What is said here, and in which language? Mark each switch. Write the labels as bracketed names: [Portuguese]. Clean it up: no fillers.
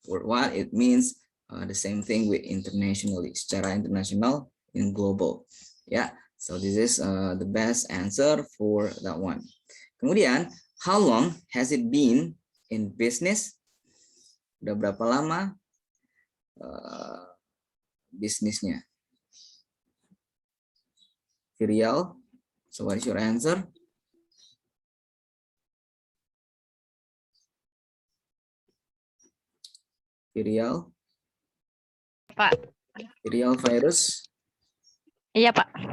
[English] Worldwide, it means the same thing with internationally, [Indonesian] secara internasional, [English] in global. Ya, so this is the best answer for that one. Kemudian, how long has it been in business? [Indonesian] Udah berapa lama bisnisnya? [English] Virial, so what is your answer? Virial? [Indonesian] Pak. Virial virus? Iya, Pak.